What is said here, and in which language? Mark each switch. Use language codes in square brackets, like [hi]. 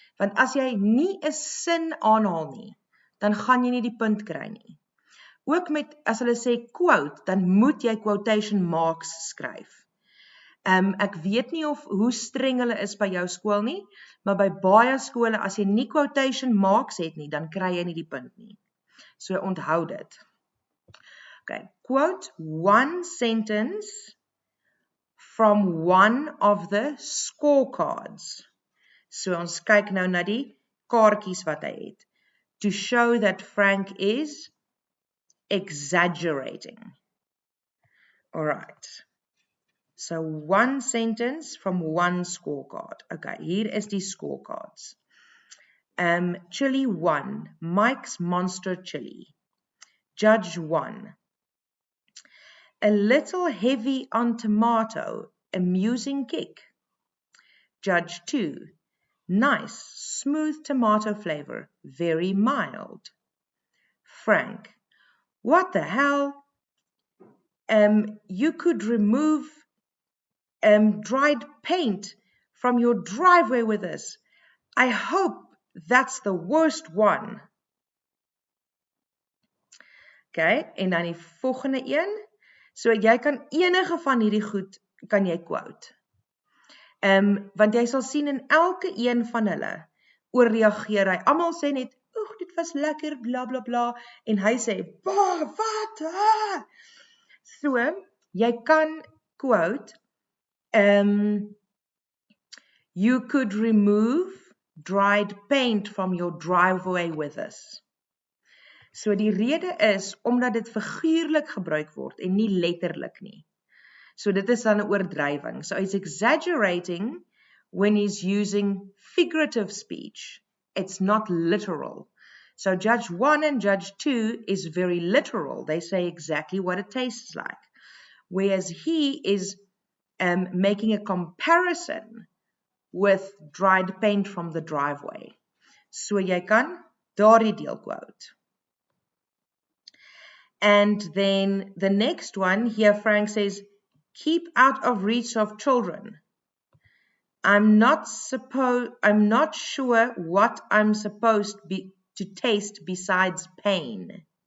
[af] Want as jy nie 'n sin aanhaal nie, dan gaan jy nie die punt kry nie. Ook met, as hulle sê quote, dan moet jy quotation marks skryf. Ek weet nie hoe streng hulle is by jou skool nie, maar by baie skole, as jy nie quotation marks het nie, dan kry jy nie die punt nie. So onthou dit. [en] Okay, quote one sentence from one of the scorecards. [af] So ons kyk nou na die kaartjies wat hy het. [en] To show that Frank is exaggerating. All right. So one sentence from one scorecard. [af] Okay, hier is die scorecards. Chili 1, Mike's Monster Chili. Judge 1. [en] A little heavy on tomato, amusing kick. Judge 2. Nice, smooth tomato flavor, very mild. Frank. What the hell? You could remove dried paint from your driveway with this. I hope that's the worst one. [af] Okay, en dan die volgende een. So jy kan enige van hierdie goed kan jy quote. Want jy sal sien in elke een van hulle oorreageer hy. Almal sê net, "Oeg, dit was lekker, bla bla bla," en hy sê, "Wat? Ah! So jy kan quote, [en] you could remove dried paint from your driveway with this. [af] So die rede is, omdat dit figuurlik gebruik word en nie letterlik nie. So dit is dan 'n oordrywing. [en] So he's exaggerating when he's using figurative speech. It's not literal. So Judge 1 and Judge 2 is very literal. They say exactly what it tastes like. Whereas he is making a comparison with dried paint from the driveway. [af] So jy kan daardie deel quote. [en] And then the next one, here Frank says, keep out of reach of children. I'm not sure what I'm supposed to taste besides pain.